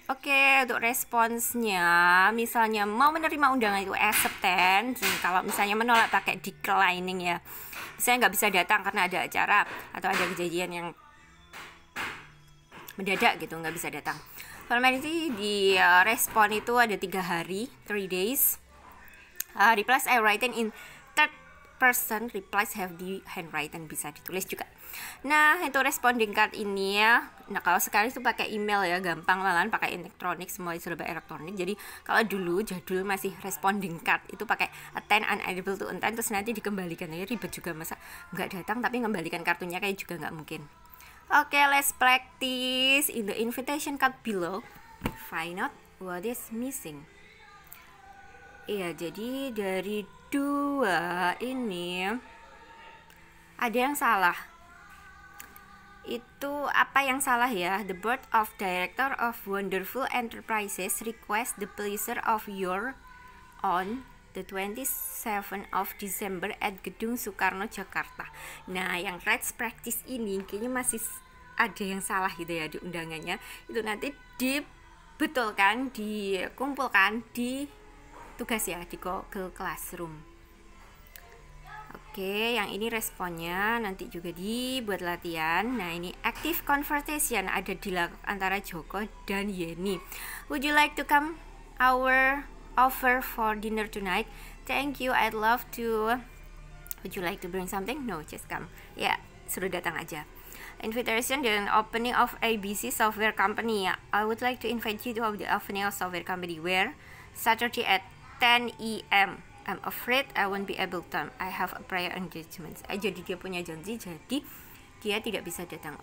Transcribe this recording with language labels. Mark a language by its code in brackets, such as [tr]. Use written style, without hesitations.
[id] Oke, untuk responsnya, misalnya mau menerima undangan itu acceptance. Kalau misalnya menolak pakai declining ya. Misalnya nggak bisa datang karena ada acara atau ada kejadian yang mendadak gitu, nggak bisa datang. Formality di respon itu ada 3 hari, 3 days. [en] Replies I written in third person, replies have the handwritten, [id] bisa ditulis juga. Nah, itu responding card ini ya. Nah, kalau sekarang itu pakai email ya, gampang, malahan pakai elektronik, semua serba elektronik. Jadi kalau dulu jadul masih responding card itu pakai attend, [en] unable to attend, [id] terus nanti dikembalikan ya, ribet juga, masa nggak datang tapi kembalikan kartunya kayak juga nggak mungkin. [en] Oke, let's practice in the invitation card below. Find out what is missing. [id] Iya, jadi dari 2 ini ada yang salah. Itu apa yang salah ya? [en] The board of director of Wonderful Enterprises request the pleasure of your on the 27th of December at Gedung Soekarno, Jakarta. [id] Nah, yang let's practice ini kayaknya masih ada yang salah gitu ya di undangannya. Itu nanti dibetulkan, dikumpulkan di tugas ya, di Google Classroom. Oke, yang ini responnya nanti juga dibuat latihan. Nah, ini active conversation ada dilakukan antara Joko dan Yeni. [en] Would you like to come our offer for dinner tonight? Thank you, I'd love to. Would you like to bring something? No, just come. [id] Ya, suruh datang aja. Invitation dan [en] opening of ABC Software Company. I would like to invite you to the opening of software company where Saturday at 10 AM. I'm afraid I won't be able to. I have a prior engagement. [id] Jadi dia punya janji, jadi dia tidak bisa datang.